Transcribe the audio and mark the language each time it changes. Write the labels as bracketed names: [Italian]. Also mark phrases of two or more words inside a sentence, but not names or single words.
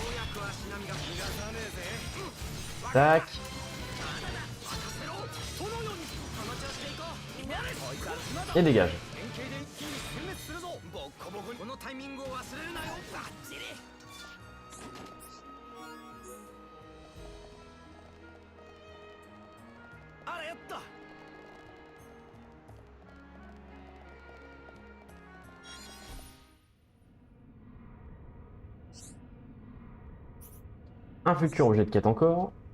[French] Tac. Et dégage. [Japanese] このタイミングを忘れるなよ。バッチリ。あらやった。 [French] Un futur objet de quête encore.